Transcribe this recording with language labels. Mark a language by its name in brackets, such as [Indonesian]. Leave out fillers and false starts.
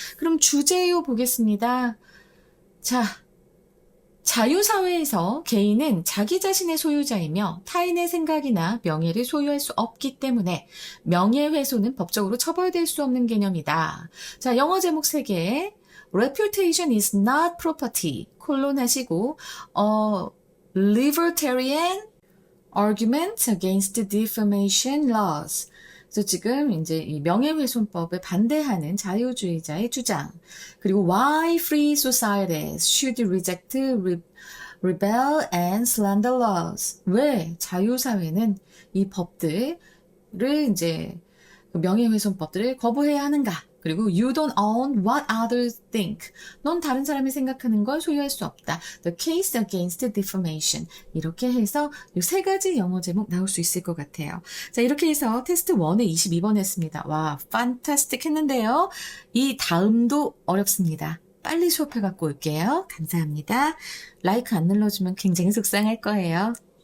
[Korean] 그럼 주제요 보겠습니다. 자, 자유사회에서 개인은 자기 자신의 소유자이며 타인의 생각이나 명예를 소유할 수 없기 때문에 명예훼손은 법적으로 처벌될 수 없는 개념이다. 자, 영어 제목 3개. [English] Reputation is not property. [Korean] 콜론 하시고 [English] libertarian argument against defamation laws. [Korean] 그래서 지금 이제 이 명예훼손법에 반대하는 자유주의자의 주장. 그리고 [English] why free societies should reject rebel and slander laws. [Korean] 왜 자유사회는 이 법들을 이제 명예훼손법들을 거부해야 하는가? 그리고 [English] you don't own what others think. [Korean] 넌 다른 사람이 생각하는 걸 소유할 수 없다. [English] The case against defamation. [Korean] 이렇게 해서 이 3가지 영어 제목 나올 수 있을 것 같아요. 자, 이렇게 해서 테스트 1에 22번 했습니다. 와, 판타스틱 했는데요. 이 다음도 어렵습니다. 빨리 수업해 갖고 올게요. 감사합니다. 라이크 안 눌러주면 굉장히 속상할 거예요.